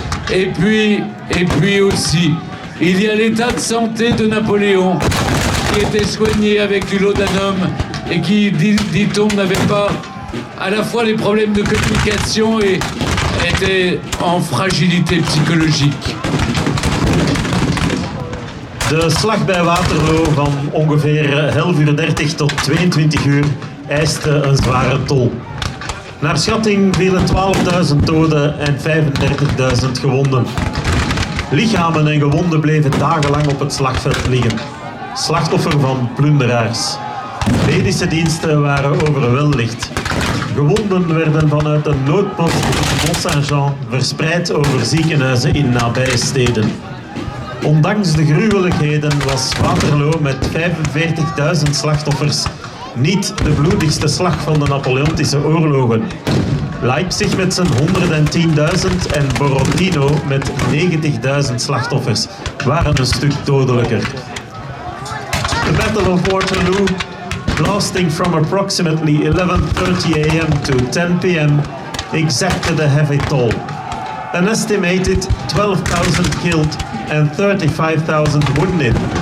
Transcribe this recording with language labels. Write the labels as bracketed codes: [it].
[fr] Et puis aussi, il y a l'état de santé de Napoléon qui était soigné avec du laudanum et qui, dit-on, n'avait pas à la fois les problèmes de communication et était en fragilité psychologique. [nl] De slag bij Waterloo van ongeveer 11:30 tot 22 eiste een zware tol. Naar schatting vielen 12.000 doden en 35.000 gewonden. Lichamen en gewonden bleven dagenlang op het slagveld liggen. Slachtoffer van plunderaars. Medische diensten waren overweldigd. Gewonden werden vanuit een noodpost in Mont-Saint-Jean verspreid over ziekenhuizen in nabije steden. Ondanks de gruwelijkheden was Waterloo met 45.000 slachtoffers niet de bloedigste slag van de Napoleontische oorlogen. Leipzig met zijn 110.000 en Borodino met 90.000 slachtoffers waren een stuk dodelijker. [en] The Battle of Waterloo, lasting from approximately 11:30 a.m. to 10 p.m., exacted a heavy toll. An estimated 12,000 killed and 35,000 wounded.